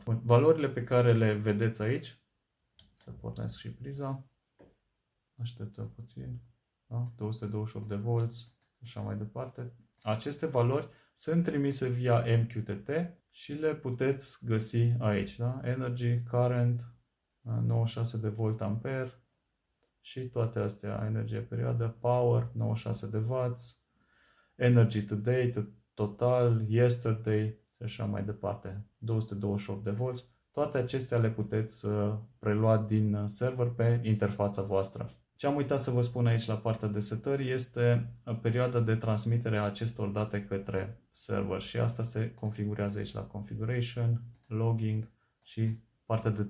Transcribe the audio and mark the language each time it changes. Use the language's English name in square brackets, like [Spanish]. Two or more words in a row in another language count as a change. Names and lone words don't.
[Romanian] Valorile pe care le vedeți aici, să pornesc și priza, așteptăm puțin, da? 228 de volți, așa mai departe. Aceste valori sunt trimise via MQTT și le puteți găsi aici. Da? [English] Energy, current, [Romanian] 96 de volt ampere și toate astea, energie perioadă, power, 96 de W, [English] energy today, total, yesterday [Romanian] și așa mai departe, 228 de volți. Toate acestea le puteți prelua din server pe interfața voastră. Ce am uitat să vă spun aici la partea de setări este perioada de transmitere a acestor date către server și asta se configurează aici la [English] Configuration, Logging [Romanian] și partea de telemetrie.